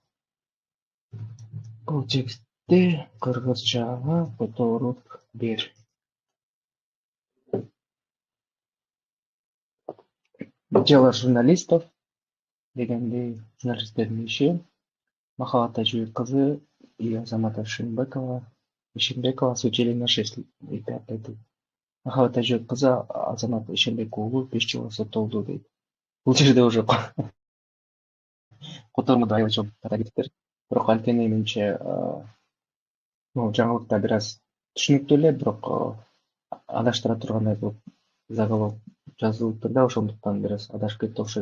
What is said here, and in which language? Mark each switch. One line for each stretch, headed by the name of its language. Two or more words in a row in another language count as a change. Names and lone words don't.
Kyrgyz: Бул текстти кыргызчага которуп бер.
Russian: Дело журналистов
Kyrgyz: дегенди журналисттердин иши.
Russian: Махабат Тажибек кызы и Азамат Ишенбекова осудили на 6 лет айтты.
Kyrgyz: Махабат Тажибек кызы Азамат Ишенбек уулу 5 жылга соттолду дейт. Бул жерде уже котормодо аябай чоң ката кетиптир. Бирок анткени менимче жаңылыкта бир аз түшүнүктүү эле, бирок адаштыра тургандай болуп заголовок жазылыптыр да, ошондуктан бир аз адашып кетти окшойт.